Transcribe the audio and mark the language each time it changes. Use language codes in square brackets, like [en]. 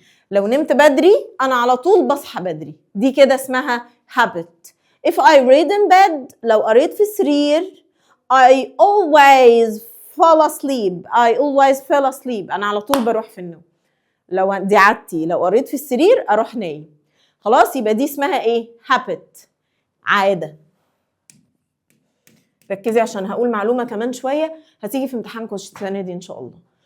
[ar] لو نمت بدري أنا على طول بصحى بدري. دي كده اسمها habit. [en] If I read in bed [ar] لو قريت في السرير [en] I always fall asleep. I always fell asleep. [ar] أنا على طول بروح في النوم. لو دي عادتي، لو قريت في السرير أروح نايم. خلاص؟ يبقى دي اسمها إيه؟ habit. عادة. ركزي عشان هقول معلومة كمان شوية هتيجي في امتحانكم السنة دي إن شاء الله.